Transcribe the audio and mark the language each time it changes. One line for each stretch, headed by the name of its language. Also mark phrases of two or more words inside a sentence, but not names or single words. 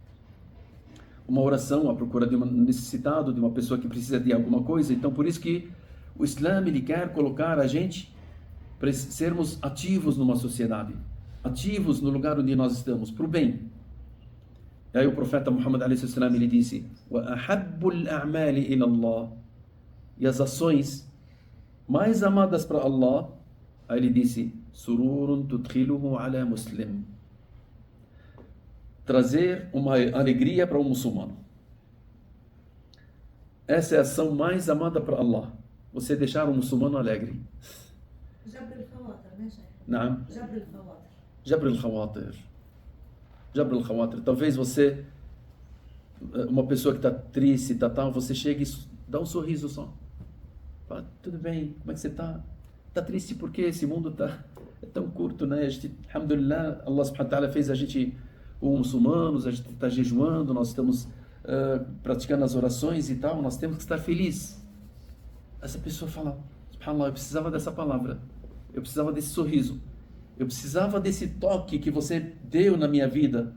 Portuguese: Uma oração à procura de um necessitado, de uma pessoa que precisa de alguma coisa. Então, por isso que o Islã, ele quer colocar a gente para sermos ativos numa sociedade. Ativos no lugar onde nós estamos, para o bem. E aí o profeta Muhammad a.s. ele disse,
Arabic: وَأَحَبُّ الْأَعْمَالِ إِلَى اللَّهِ.
Portuguese: E as ações mais amadas para Allah, aí ele disse,
Arabic: سرور تدخله على مسلم.
Portuguese: Trazer uma alegria para um muçulmano. Essa é a ação mais amada para Allah. Você deixar um muçulmano alegre.
Arabic: جبر الخواطر ماشي. نعم. جبر الخواطر. جبر الخواطر. جبر الخواطر.
Portuguese: Talvez você, uma pessoa que está triste, tal, você chega e dá um sorriso só. Fala, tudo bem, como é que você está? Está triste porque esse mundo é tão curto, né? A gente, alhamdulillah,
Arabic: الله سبحانه وتعالى
Portuguese: fez a gente muçulmanos, a gente está jejuando, nós estamos praticando as orações e tal, nós temos que estar felizes. Essa pessoa fala, subhanallah, eu precisava dessa palavra, eu precisava desse sorriso, eu precisava desse toque que você deu na minha vida.